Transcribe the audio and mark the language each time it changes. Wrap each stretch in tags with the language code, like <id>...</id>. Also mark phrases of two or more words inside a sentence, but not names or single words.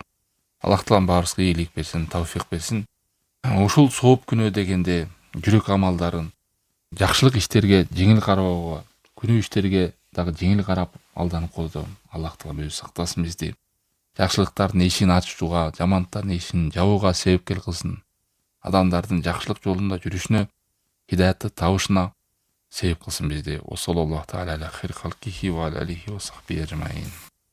<ky>Аллах таалам баарыбызга ийгилик берсин, тавфик берсин. Ушул сооп күнөө дегенде жүрөк амалдарын жакшылык иштерге жеңил карабауга, күнөө иштерге дагы жеңил карап алданып койду. Аллах таалам өзү сактасын бизди. Жакшылыктардын эшигин ачууга, жамандардын эшигин жабууга себепкер кылсын. Адамдардын жакшылык жолунда жүрүшүнө, хидаятты табышына себеп кылсын бизди.</ky> <ar>صلى الله تعالى على خير خلقه وعليه وصحبه أجمعين.</ar>